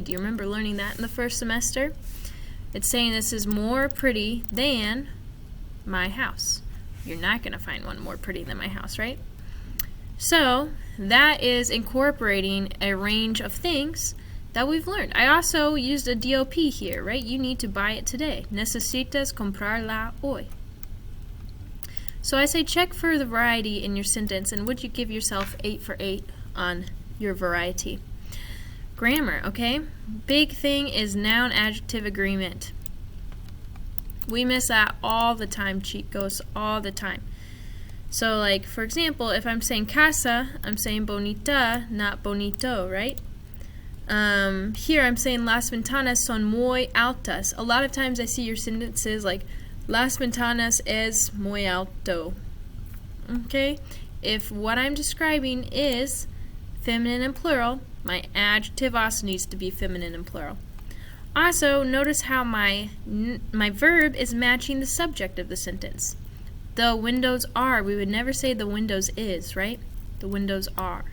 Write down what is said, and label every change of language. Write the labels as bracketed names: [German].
[English] Do you remember learning that in the first semester? It's saying this is more pretty than my house. You're not going to find one more pretty than my house, right? So that is incorporating a range of things that we've learned. I also used a DOP here, right? You need to buy it today. [Spanish] Necesitas comprarla hoy. [English] So I say check for the variety in your sentence, and would you give yourself 8 for 8 on your variety? Grammar, okay? Big thing is noun adjective agreement. We miss that all the time, chicos, all the time. So like, for example, if I'm saying casa, I'm saying bonita, not bonito, right? Here I'm saying las ventanas son muy altas. A lot of times I see your sentences like las ventanas es muy alto. Okay? If what I'm describing is feminine and plural, my adjective also needs to be feminine and plural. Also, notice how my verb is matching the subject of the sentence. The windows are. We would never say the windows is, right? The windows are.